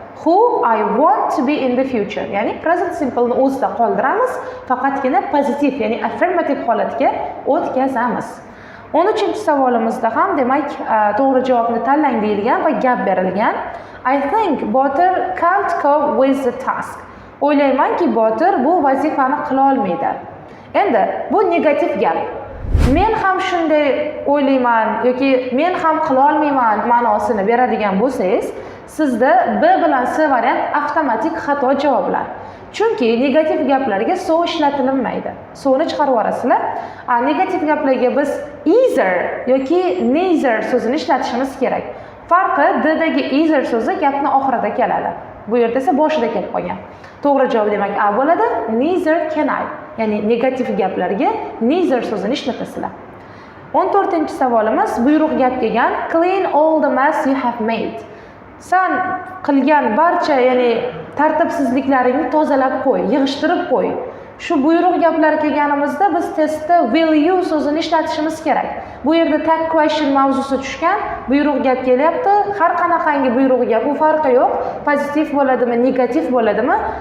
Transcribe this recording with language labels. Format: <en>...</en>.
<en>Who I want to be in the future.</en> <uz>Ya'ni present simple ni o'zida qoldiramiz, faqatgina pozitiv, ya'ni affirmative holatga o'tkazamiz. 13-savolimizda ham demak to'g'ri javobni tanlang deyilgan va gap berilgan.</uz> <en>I think Botir can't cope with the task.</en> <uz>O'ylaymanki Botir bu vazifani qila olmaydi. Endi bu negativ gap. Men ham shunday o'ylayman yoki men ham qila olmayman ma'nosini beradigan bo'lsangiz, sizda B bilan C variant avtomatik xato javoblar. Chunki negativ gaplarga so ishlatilmaydi. So'ni chiqarib yuborasizlar. Negativ gaplarga biz either yoki neither so'zini ishlatishimiz kerak. Farqi D dagi either so'zi gapning oxirida keladi. Bu yerda esa boshida kelib qolgan. To'g'ri javob demak A bo'ladi.</uz> <en>Neither can I.</en> <uz>Ya'ni negativ gaplarga neither so'zini ishlatasizlar. 14-savolimiz buyruq gap kelgan.</uz> <en>Clean all the mess you have made.</en> <uz>Sen qilgan barcha, ya'ni tartibsizliklaringni tozalab qo'y, yig'ishtirib qo'y. Shu buyruq gaplar kelganimizda biz testda will you so'zini ishlatishimiz kerak. Bu yerda tag question mavzusi tushgan, buyruq gap kelyapti. Har qanaqangi buyruq gap, u farqi yo'q. Pozitiv bo'ladimi, negativ bo'ladimi?</uz>